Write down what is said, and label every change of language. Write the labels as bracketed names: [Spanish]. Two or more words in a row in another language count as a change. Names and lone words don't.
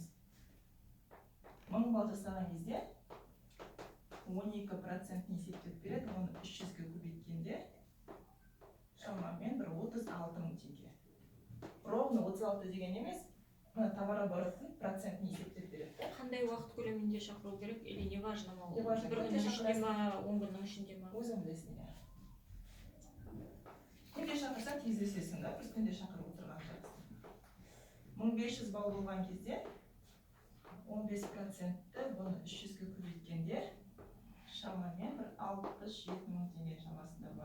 [Kazakh] 1000 балл жасаған кезде 12% есептеп береді, оны 300-ге көбейткенде шамамен бір 36 мың теңге. Ровно 36 деген емес, товар оборотын процентін есептеп береді. Қандай уақыт көлемінде шақыру керек, [Russian] или не важно ма? Не важно, [Kazakh] бір күннің ішінде ма, 10 күннің ішінде ма? Өзің білесің. Күнде шақырсаң тездесесің да, біз күнде шақырып отырған жақсы. 1500 балл болған кезде 15%-ті бұны 300-ге көбейткенде шамамен бір 67 мың теңге шамасында болады.